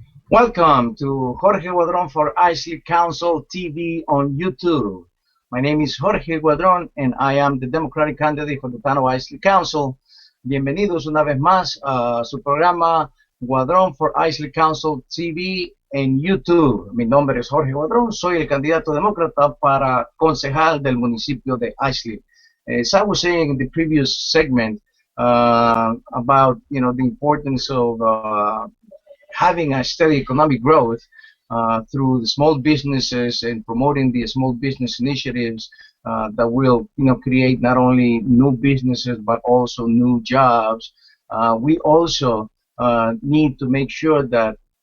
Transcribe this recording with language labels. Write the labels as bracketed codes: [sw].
[en] Welcome to Jorge Guadron for Islip Council TV on YouTube. My name is Jorge Guadron and I am the Democratic candidate for the Town of Islip Council. [es] Bienvenidos una vez más a su programa Guadron for Islip Council TV en YouTube. Mi nombre es Jorge Guadron, soy el candidato demócrata para concejal del municipio de Islip. [en] As I was saying in the previous segment about the importance of having a steady economic growth through the small businesses and promoting the small business initiatives that will create not only new businesses but also new jobs. We also need to make sure that